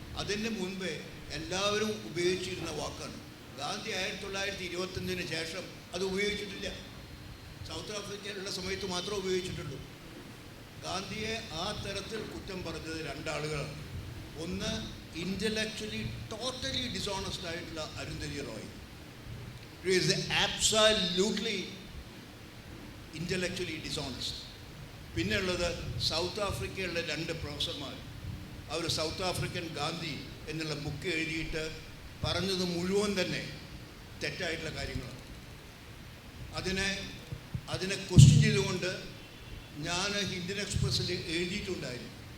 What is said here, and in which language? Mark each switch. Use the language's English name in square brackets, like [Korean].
[Malayalam] അതിന് മുൻപേ എല്ലാവരും ഉപയോഗിച്ചിരുന്ന വാക്കാണ്. ഗാന്ധി 1925 ശേഷം അത് ഉപയോഗിച്ചിട്ടില്ല. സൗത്ത് ആഫ്രിക്കയിലുള്ള സമയത്ത് മാത്രമേ ഉപയോഗിച്ചിട്ടുള്ളൂ. ഗാന്ധിയെ ആ തരത്തിൽ കുറ്റം പറഞ്ഞത് രണ്ടാളുകളാണ്. ഒന്ന്, [English] intellectually totally dishonest [Malayalam] ആയിട്ടുള്ള Arundhati Roy. [English] He is absolutely intellectually dishonest. [Malayalam] പിന്നെ ഉള്ളത് സൗത്ത് ആഫ്രിക്കയിലുള്ള 2 പ്രൊഫസർമാർ. അവർ സൗത്ത് ആഫ്രിക്കൻ ഗാന്ധി എന്നുള്ള ബുക്ക് എഴുതിയിട്ട് പറഞ്ഞത് മുഴുവൻ തന്നെ തെറ്റായിട്ടുള്ള കാര്യങ്ങളാണ്. അതിനെ ക്വസ്റ്റ്യൻ ചെയ്തുകൊണ്ട് ഞാൻ ഇന്ത്യൻ എക്സ്പ്രസ്സിൽ എഴുതിയിട്ടുണ്ടായിരുന്നു.